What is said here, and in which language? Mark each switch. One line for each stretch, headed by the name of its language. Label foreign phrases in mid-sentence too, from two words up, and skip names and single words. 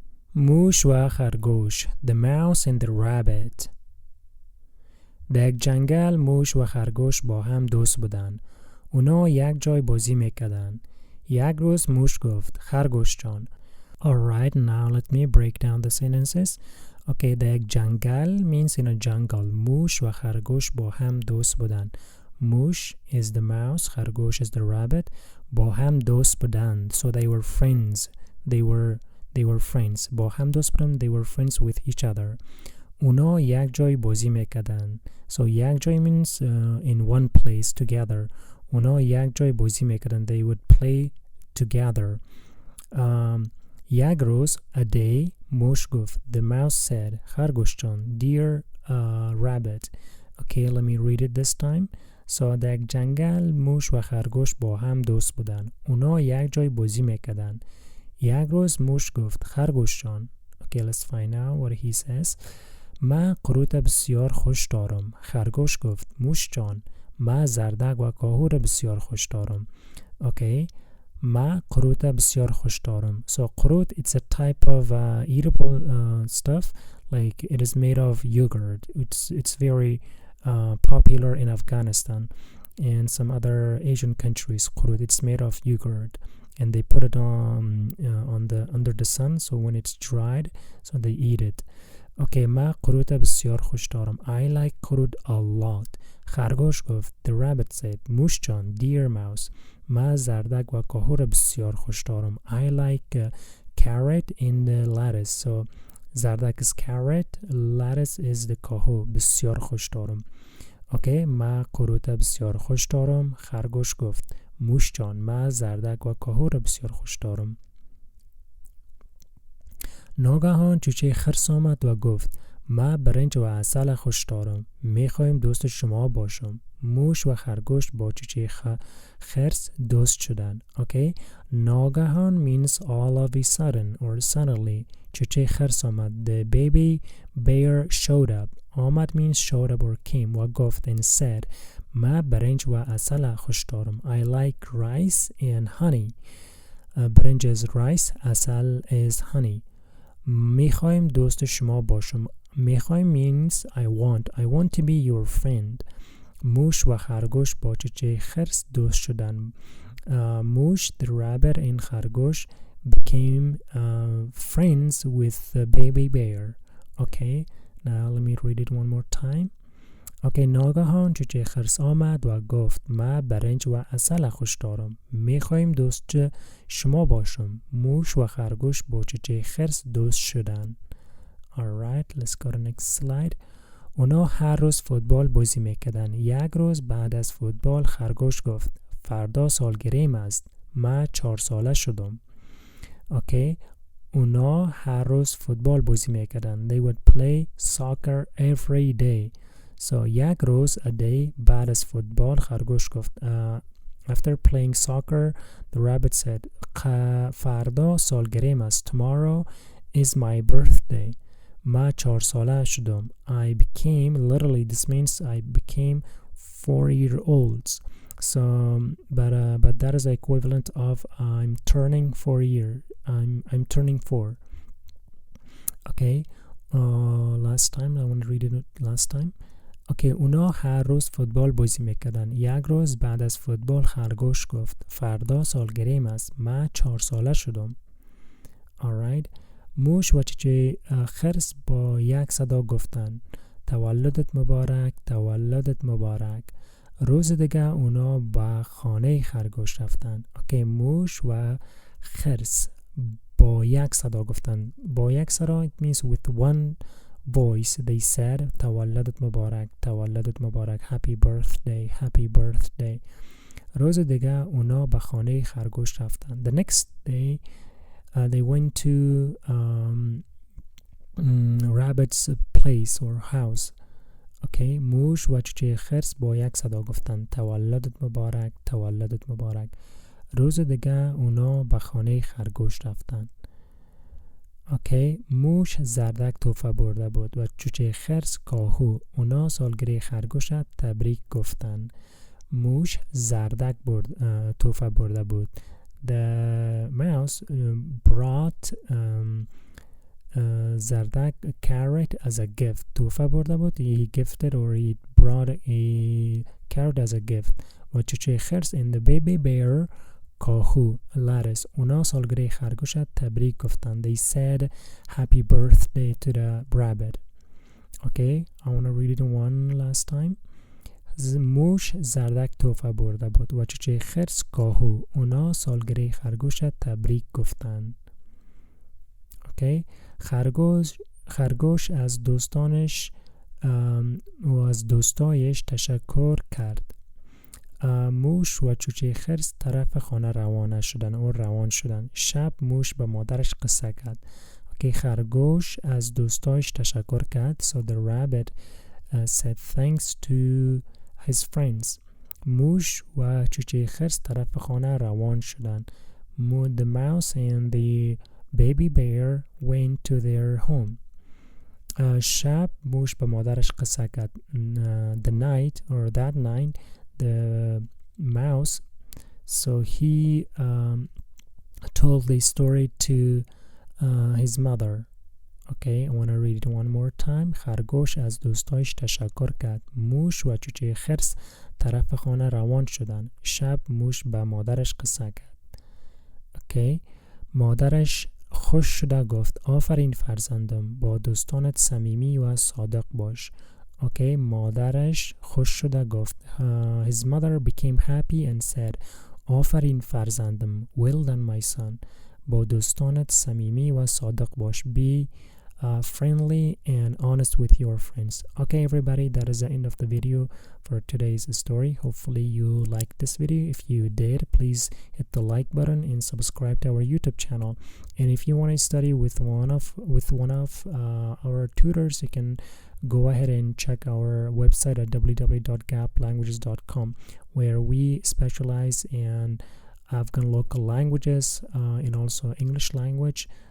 Persian: موش و خرگوش.
English: The mouse and the rabbit.
Persian: در یک جنگل موش و خرگوش با هم دوست بودن. اونا یک جای بازی میکردن. یک روز موش گفت خرگوش جان.
English: Alright, now let me break down the sentences. Okay,
Persian: در یک جنگل
English: means in a jungle.
Persian: موش و خرگوش با هم دوست بودن.
English: موش is the mouse, خرگوش is the rabbit.
Persian: با هم دوست بودن.
English: So they were friends. They were friends.
Persian: با هم دوست بودن.
English: They were friends with each other.
Persian: اونا یک جای بازی میکردن. So یک جای
English: means in one place together.
Persian: اونا یک جای بازی میکردن.
English: They would play together.
Persian: یک روز,
English: a day,
Persian: موش گفت.
English: The mouse said,
Persian: خرگوش جان,
English: dear rabbit. Okay, let me read it this time.
Persian: So در یک جنگل موش و خرگوش با هم دوست بودن. اونا یک جای بازی میکردن. یک روز موش گفت خرگوش جان.
English: Okay, let's find out what he says.
Persian: من قروت بسیار خوش دارم. خرگوش گفت موش جان من زردک و کاهو را بسیار خوش دارم. Okay, من قروت بسیار خوش دارم.
English: So قروت, it's a type of eatable stuff. Like it is made of yogurt. It's very popular in Afghanistan and some other Asian countries. قروت, it's made of yogurt. And they put it on the under the sun, so when it's dried, so they eat it.
Persian: Okay, ما قروت بسیار خوش دارم.
English: I like قروت a lot.
Persian: خرگوش گفت.
English: The rabbit said,
Persian: موش جان,
English: dear mouse,
Persian: ما زردک و کاهو را بسیار خوش دارم.
English: I like carrot in the lettuce. So زردک is carrot, lettuce is the کاهو.
Persian: بسیار خوش دارم. Okay, ما قروت بسیار خوش دارم. خرگوش گفت موش جان من زردک و کاهو را بسیار خوش دارم. ناگهان چوچه خرس آمد و گفت من برنج و عسل خوش دارم. میخوایم دوست شما باشم. موش و خرگوش با چوچه خرس دوست شدن.
English: Okay, ناگهان means all of a sudden or suddenly.
Persian: چوچه خرس آمد.
English: The baby bear showed up.
Persian: آمد
English: means showed up or came
Persian: و گفت
English: and said
Persian: من برنج و عسل خوش دارم.
English: I like rice and honey. برنج is rice, عسل is honey.
Persian: میخوایم دوست شما باشم. میخوایم
English: means I want to be your friend.
Persian: موش و خرگوش با چوچه خرس دوست شدن. موش,
English: the rabbit and خرگوش became friends with the baby bear. Okay, now let me read it one more time.
Persian: Okay, ناگهان چوچه خرس آمد و گفت من برنج و عسل خوش دارم. میخوایم دوست شما باشم. موش و خرگوش با چوچه خرس دوست شدن.
English: Alright, let's go to next slide.
Persian: اونا هر روز فوتبال بازی میکردن. یک روز بعد از فوتبال خرگوش گفت فردا سالگریم است. من 4 ساله شدم. Okay, اونا هر روز فوتبال بازی میکردن.
English: They would play soccer every day.
Persian: So یک روز,
English: a day,
Persian: بعد از فوتبال خرگوش گفت
English: after playing soccer, the rabbit said
Persian: فردا سالگریم است.
English: Tomorrow is my birthday.
Persian: من 4 ساله شدم.
English: I became, literally this means I became 4-year-olds. So but that is the equivalent of I'm turning 4 year. I'm turning 4. Okay, last time I want to read it last time.
Persian: Okay, اونا هر روز فوتبال بازی میکردن. یک روز بعد از فوتبال خرگوش گفت فردا سالگریم است. من 4 ساله شدم. Alright, موش و چوچه خرس با یک صدا گفتن تولدت مبارک، تولدت مبارک. روز دیگه اونا با خانه خرگوش رفتن. Okay, موش و خرس با یک صدا گفتن. با یک صدا
English: it means with one voice they said
Persian: تولدت مبارک، تولدت مبارک.
English: Happy birthday, happy birthday.
Persian: روز دیگه اونا به خانه خرگوش رفتن.
English: The next day they went to rabbit's place or house.
Persian: Okay, موش و چوچه خرس با یک صدا گفتن تولدت مبارک، تولدت مبارک. روز دیگه اونا به خانه خرگوش رفتن. اوکی، موش زردک تحفه برده بود و چوچه خرس کاهو. اونا سالگرد خرگوش را تبریک گفتن. موش زردک تحفه برده بود.
English: The mouse brought زردک a carrot as a gift.
Persian: تحفه برده بود.
English: He gifted or he brought a carrot as a gift.
Persian: و چوچه خرس
English: and the baby bear کاهو lettuce.
Persian: اونا سالگرده خرگوش تبریک گفتن.
English: They said happy birthday to the rabbit. Okay, I want to read it one last time.
Persian: موش زردک تحفه برده بود و چوچه خرس کاهو. اونا سالگرده خرگوش تبریک گفتن.
English: Okay.
Persian: خرگوش از دوستانش و از دوستایش تشکر کرد. موش و چوچه خرس طرف خانه روان شدن. شب موش به مادرش قصه کرد. Okay. خرگوش از دوستایش تشکر کرد.
English: So the rabbit said thanks to his friends.
Persian: موش و چوچه خرس طرف خانه روان شدن.
English: The mouse and the baby bear went to their home.
Persian: شب موش به مادرش قصه کرد.
English: The night or that night the mouse so he told the story to his mother. Okay, I want to read it one more time.
Persian: خرگوش از دوستایش تشکر کرد. موش و چوچه خرس طرف خانه روان شدن. شب موش به مادرش قصه کرد. Okay. مادرش خوش شده گفت آفرین فرزندم، با دوستانت صمیمی و صادق باش.
English: Okay.
Persian: مادرش خوش شده گفت
English: his mother became happy and said
Persian: آفرین فرزندم،
English: well done my son.
Persian: با دوستانت صمیمی و صادق باش.
English: Be friendly and honest with your friends. Okay everybody, that is the end of the video for today's story. Hopefully you liked this video. If you did, please hit the like button and subscribe to our YouTube channel. And if you want to study with one of our tutors, you can go ahead and check our website at www.gaplanguages.com, where we specialize in Afghan local languages and also English language.